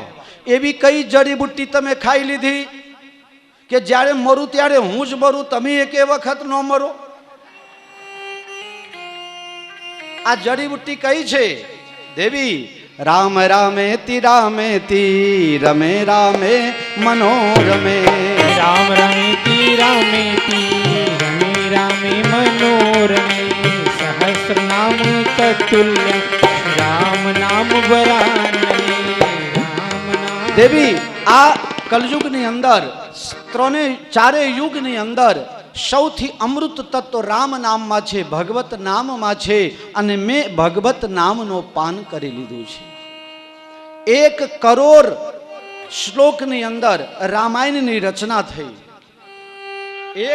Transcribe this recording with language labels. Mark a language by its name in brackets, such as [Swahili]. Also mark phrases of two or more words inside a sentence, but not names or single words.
[Gujarati] એવી કઈ જડીબુટ્ટી તમે ખાઈ લીધી કે જ્યારે મરું ત્યારે હું જ મરું, તમે એકે વખત ન મરો? આ જડીબુટ્ટી કઈ છે દેવી? [Sanskrit] રામ રામેતિ રમે રામે મનોરમે. राम रमेति रमेति रमे रामे मनोरमे सहस्र नाम तत्तुल्य राम नाम वरानने. [Gujarati] દેવી આ કલયુગની અંદર ચારે યુગની અંદર સૌથી અમૃત તત્વ રામ નામમાં છે, ભગવત નામમાં છે અને મેં ભગવત નામનો પાન કરી લીધું છે. 1 કરોડ શ્લોકની અંદર રામાયણની રચના થઈ.